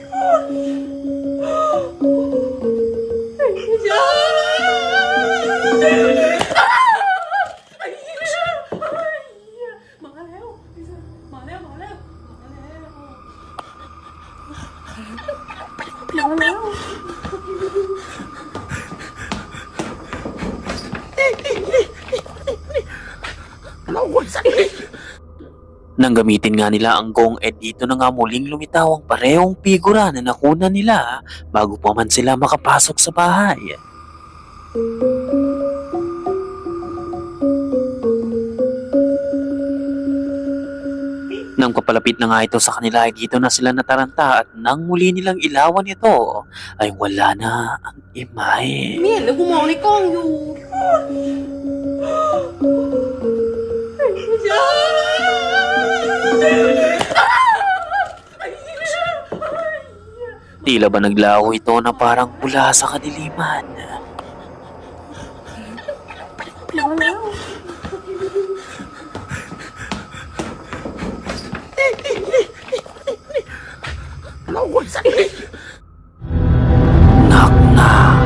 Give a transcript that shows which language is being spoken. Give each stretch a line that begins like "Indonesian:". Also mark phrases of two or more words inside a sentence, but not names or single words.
Thai: มาแล้วมาแล้วมาแล้วมาแล้ว
Filipino: Nang gamitin nga nila ang gong dito na nga muling lumitaw ang parehong figura na nakuna nila bago pa man sila makapasok sa bahay. Nang papalapit na nga ito sa kanila ay dito na sila nataranta at nang muli nilang ilawan ito ay wala na ang imahe.
Thai: ไม่เห็นเลยกูมองในกล้องอยู่
Filipino: Tila ba naglaho ito na parang pula sa kadiliman?
English: Knock-knock!